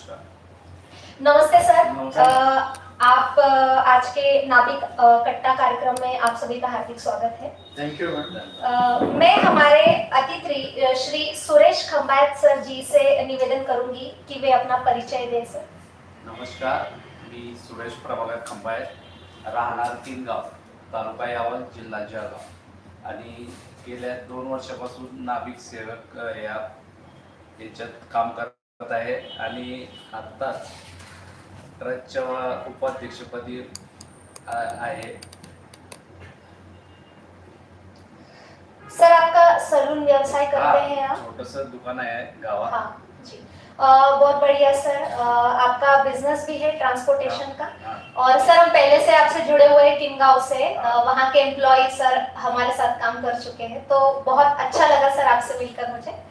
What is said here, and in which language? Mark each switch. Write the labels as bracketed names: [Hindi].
[Hindi] नमस्ते सर। आप आज के नाभिक कट्टा कार्यक्रम में आप सभी का हार्दिक स्वागत है। Thank you ma'am. मैं हमारे अतिथि श्री सुरेश खंबायत सर जी से निवेदन करूंगी कि वे अपना परिचय दें सर। [Marathi] नमस्कार, मी सुरेश प्रभाकर खंबायत, राहणार तीनगाव, तालुका यावल, जिल्हा जळगाव आणि गेल्या 2 वर्षापासून नाभिक सेवक याच्यात काम करत आहे आणि आत्ताच ट्रस्टच्या उपाध्यक्षपदी आहे। [Hindi] सर आपका सलून व्यवसाय करते हैं आप? [Marathi] छोटंसं दुकान आहे गावात। [Hindi] हाँ जी, बहुत बढ़िया सर। आपका बिजनेस भी है ट्रांसपोर्टेशन का। और सर हम पहले से आपसे जुड़े हुए हैं टिनगांव से, वहाँ के एम्प्लॉय सर हमारे साथ काम कर चुके हैं, तो बहुत अच्छा लगा सर आपसे मिलकर मुझे।